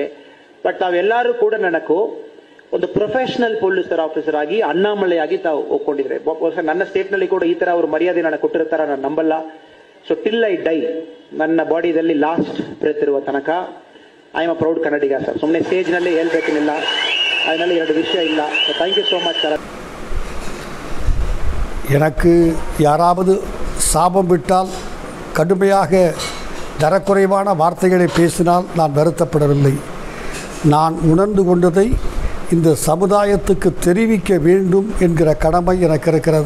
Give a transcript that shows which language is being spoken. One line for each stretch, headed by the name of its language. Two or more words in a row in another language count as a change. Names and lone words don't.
Kannada: ಬಟ್ ತಾವೆಲ್ಲರೂ ಕೂಡ ನನಗೂ ಒಂದು
English: professional police officer
Kannada: ಆಗಿ ಅಣ್ಣಾಮಲೆಯಾಗಿ ತಾವು ಒಪ್ಕೊಂಡಿದ್ರೆ. ನನ್ನ ಸ್ಟೇಟ್ ನಲ್ಲಿ ಕೂಡ ಈ ತರ ಅವರು ಮರ್ಯಾದೆ ನನಗೆ ಕೊಟ್ಟಿರ್ತಾರ ನಾನು ನಂಬಲ್ಲ. ಸೊ
English: till I die,
Kannada: ನನ್ನ ಬಾಡಿಯಲ್ಲಿ
English: last breath
Kannada: ಇರುವ ತನಕ
English: I am a proud
Kannada: ಕನ್ನಡಿಗ ಸರ್. ಸುಮ್ಮನೆ ಸ್ಟೇಜ್ ನಲ್ಲಿ ಹೇಳ್ಬೇಕೇನಿಲ್ಲ, அதனால ಎರಡು விஷயம் ಇಲ್ಲ.
English: Thank you so much sir.
Tamil: எனக்கு யாராவது சாபம் விட்டால், கடுமையாக தரக்குறைவான வார்த்தைகளை பேசினால் நான் வருத்தப்படவில்லை. நான் உணர்ந்து கொண்டதை இந்த சமுதாயத்துக்கு தெரிவிக்க வேண்டும் என்கிற கடமை எனக்கு இருக்கிறது.